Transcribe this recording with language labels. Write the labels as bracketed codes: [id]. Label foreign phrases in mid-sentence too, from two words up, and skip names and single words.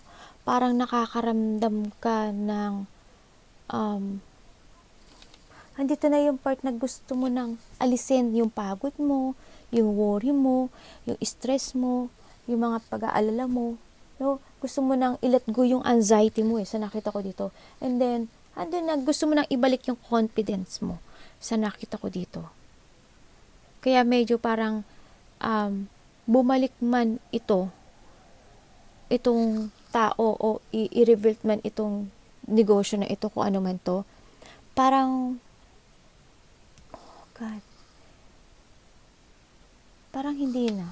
[tl] Parang nakakaramdam ka ng andito na yung part na gusto mo nang alisin yung pagod mo, yung worry mo, yung stress mo, yung mga pag-aalala mo, no? Gusto mo nang [en] i-let go [tl] yung anxiety mo sa nakita ko dito. [en] And then, [tl] andun na, gusto mo nang ibalik yung confidence mo sa nakita ko dito. Kaya medyo parang bumalik man itong tao o i-reveal man itong negosyo na ito, kung ano man to, parang, [en] oh God, [tl] parang hindi na.